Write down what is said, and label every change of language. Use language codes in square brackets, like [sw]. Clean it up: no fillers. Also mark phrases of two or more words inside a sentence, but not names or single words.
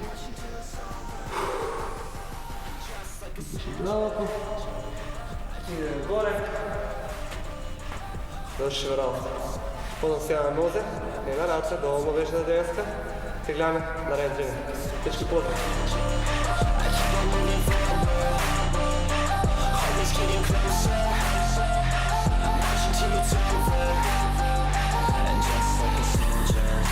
[mk] Диши длабоко. Идеме горе. Завршиме работа. Подам сега на нозе, една раце, доволно беше за денеска. Се гледаме на ред тренинг. Всички поздрав! [en] Getting closer, marching till you take over, and just like a soldier.